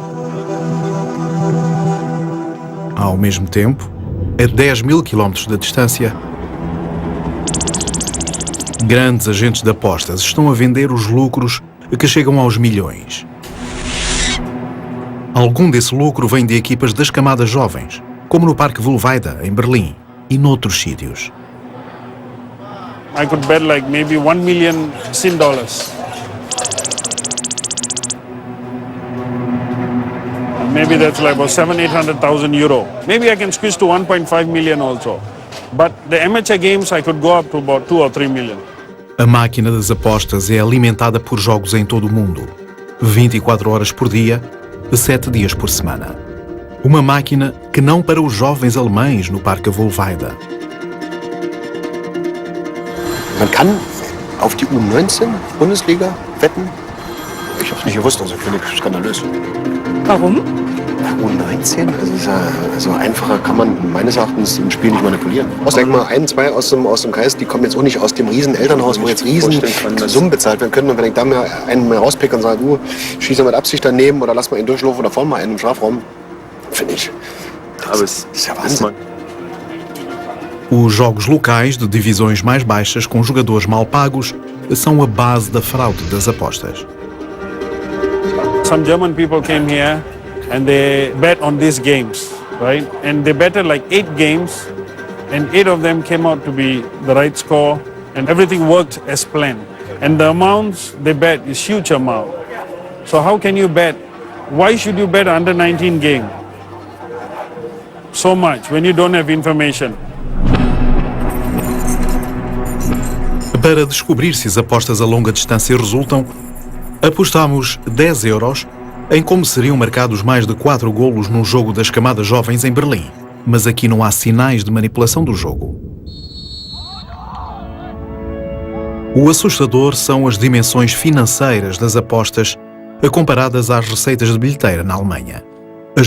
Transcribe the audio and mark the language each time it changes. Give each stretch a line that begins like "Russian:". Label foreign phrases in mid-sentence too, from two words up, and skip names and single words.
Portuguese: Ao mesmo tempo, a 10.000 quilómetros de distância, grandes agentes de apostas estão a vender os lucros que chegam aos milhões. Algum desse lucro vem de equipas das camadas jovens, como no Parque Wohlheide, em Berlim, e noutros sítios.
English: I could bet like maybe $1 million SIN dollars. Maybe that's like about 700,000-800,000 euro. Maybe I can squeeze to 1.5 million also. But the amateur games I could go up to about 2 or 3 million.
Portuguese: A máquina das apostas é alimentada por jogos em todo o mundo, 24 horas por dia, 7 dias por semana. Uma máquina que não para os jovens alemães no Parque Wohlheide.
German: Man kann auf die U19 Bundesliga wetten? Ich habe es nicht gewusst, also finde ich skandalös. Warum? U19, also einfacher kann man meines Erachtens ein Spiel nicht manipulieren. Denk mal, 1, 2 aus dem Kreis, die kommen jetzt auch nicht aus dem riesen Elternhaus, wo jetzt riesen Summen bezahlt werden können. Und wenn ich da mir einen mal rauspicke und sage, du, schieß mal mit Absicht daneben oder lass mal ihn durchlaufen oder vorne mal einen im Strafraum, finde ich, das ist ja Wahnsinn.
Portuguese: Os jogos locais de divisões mais baixas com jogadores mal pagos são a base da fraude das apostas.
English: Some German people came here and they bet on these games, right? And they betted like 8 games, and 8 of them came out to be the right score, and everything worked as planned. And the amounts they bet is huge amount. So how can you bet? Why should you bet under 19 game so much when you don't have information?
Portuguese: Para descobrir se as apostas a longa distância resultam, apostamos 10 euros em como seriam marcados mais de 4 golos num jogo das camadas jovens em Berlim. Mas aqui não há sinais de manipulação do jogo. O assustador são as dimensões financeiras das apostas comparadas às receitas de bilheteira na Alemanha.